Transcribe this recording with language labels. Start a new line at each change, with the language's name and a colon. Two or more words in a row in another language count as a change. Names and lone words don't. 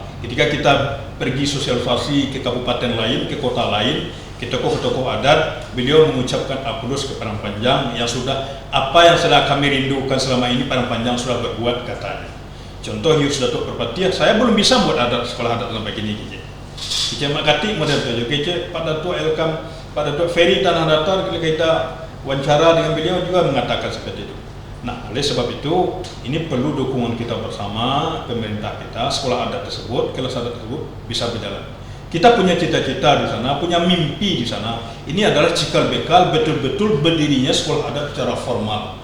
Indonesian: Ketika kita pergi sosialisasi ke kabupaten lain, ke kota lain, ke tokoh-tokoh adat, beliau mengucapkan aplaus ke Padang Panjang yang sudah apa yang sudah kami rindukan selama ini Padang Panjang sudah berbuat, katanya. Contoh Yus Datuk Perpatiah, saya belum bisa buat adat sekolah adat sampai kini. Kece Makati model itu, kece Pak Datuk Elkam, Pak Datuk Ferry Tanah Datar, ketika kita wawancara dengan beliau juga mengatakan seperti itu. Nah, oleh sebab itu, ini perlu dukungan kita bersama, pemerintah kita, sekolah adat tersebut, kelas adat tersebut bisa berjalan. Kita punya cita-cita di sana, punya mimpi di sana. Ini adalah cikal bakal betul-betul berdirinya sekolah adat secara formal.